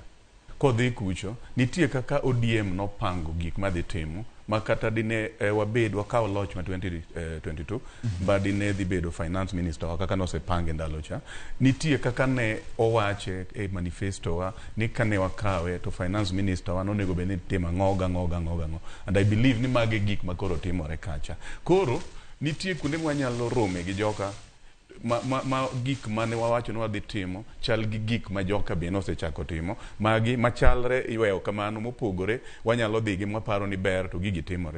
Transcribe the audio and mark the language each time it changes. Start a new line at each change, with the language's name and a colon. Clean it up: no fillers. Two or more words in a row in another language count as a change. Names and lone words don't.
Luo (Kenya and Tanzania): Kodhi kucho, nitie kaka ODM nopango gik madhi timo, ma kata dine wabed wakawo loch ma 2022, Mbadi ne dhi bedo
English: finance minister
Luo (Kenya and Tanzania): wa kaka nosepange ndalo cha. Nitie kaka ne owache e manifesto wa ni kane wakawe to
English: finance minister
Luo (Kenya and Tanzania): wa nonego bende timo ngoga.
English: And I believe
Luo (Kenya and Tanzania): ni mage gik makoro timore kacha. Koro nitie kuonde mwanyalo rome gi joka ma gik mane wawacho ni wadhi timo chal gi gik ma joka be nosechako timo, magi machalre iweyo kamano mopogore wanyalo dhi gi mwaparo ni ber to gigi timore.